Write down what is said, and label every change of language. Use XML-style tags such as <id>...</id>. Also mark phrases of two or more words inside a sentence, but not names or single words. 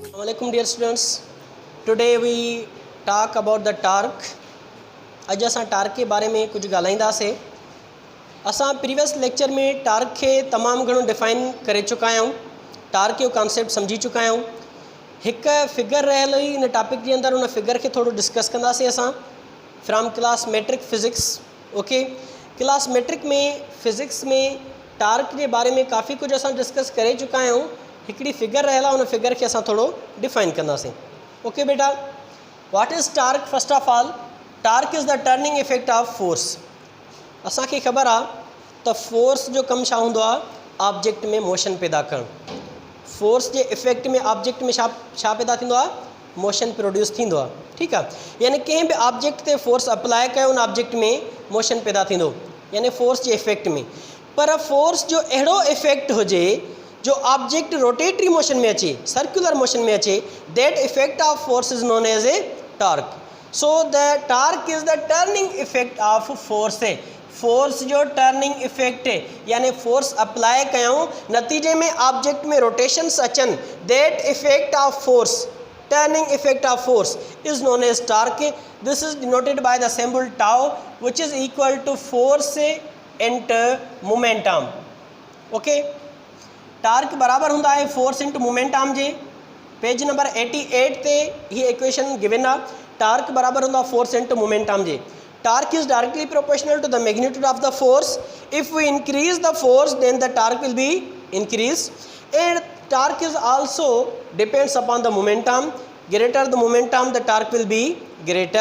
<en>Assalamualaikum dear students. Today we talk about the torque.</en> <sd>अज असां टार्क</sd> <ur>کے بارے میں کچھ</ur> <sd>ॻाल्हाईंदासीं. असां प्रीवियस लेक्चर में टार्क के तमामु घणो डिफाइन करे चुका आहियूं. टार्क जो कॉन्सेप्ट समझी चुका आहियूं. हिक फिगर रहियल हुई इन टॉपिक</sd> <ur>کے اندر.</ur> <sd>उन फिगर के थोड़ो डिस्कस कंदासीं असां</sd> <en>from class matric physics.</en> <sd>ओके,</sd> <en>class matric</en> <sd>में फिज़िक्स में टार्क</sd> <ur>کے بارے میں کافی کچھ</ur> <sd>असां डिस्कस करे चुका आहियूं. हिकिड़ी फिगर रहियल आहे, उन फिगर के असां थोड़ो डिफाइन कंदासीं.</sd> <en>okay beta, what is torque? first of all, torque is the turning effect of force.</en> <sd>असांखे ख़बर आहे त फोर्स जो कमु छा हूंदो आहे? ऑब्जेक्ट में मोशन पैदा करणु. फोर्स जे इफेक्ट में ऑब्जेक्ट में छा पैदा थींदो आहे?</sd> <en>motion produce</en> <sd>थींदो आहे. ठीकु आहे, यानी कंहिं बि ऑब्जेक्ट ते</sd> <en>force apply</en> <sd>कयो, उन ऑब्जेक्ट में मोशन पैदा थींदो, यानी फोर्स जे इफेक्ट में. पर फोर्स जो अहिड़ो इफेक्ट हुजे जो ऑब्जेक्ट</sd> <en>rotatory motion</en> <sd>में अचे,</sd> <en>circular motion</en> <sd>में अचे,</sd> <en>that effect of force is known as a torque. so the torque is the turning effect of force.</en> <sd>फोर्स जो</sd> <en>turning effect</en> <sd>यानी</sd> <en>force apply</en> <sd>कयूं, नतीजे में ऑब्जेक्ट में रोटेशंस अचन,</sd> <en>that effect of force, turning effect of force is known as torque. this is denoted by the symbol tau which is equal to force into momentum.</en> <sd>ओके, टार्क</sd> <ur>برابر ہوندا ہے</ur> <en>force into momentum</en> <sd>जे.</sd> <en>page number 88</en> <sd>ते ये</sd> <en>equation given</en> <sd>आ. टार्क बराबर होंदा</sd> <en>force into momentum</en> <sd>जे.</sd> <en>Torque is directly proportional to the magnitude of the force. If we increase the force, then the torque will be increased. And torque is also depends upon the momentum. Greater the momentum, the torque will be greater.</en>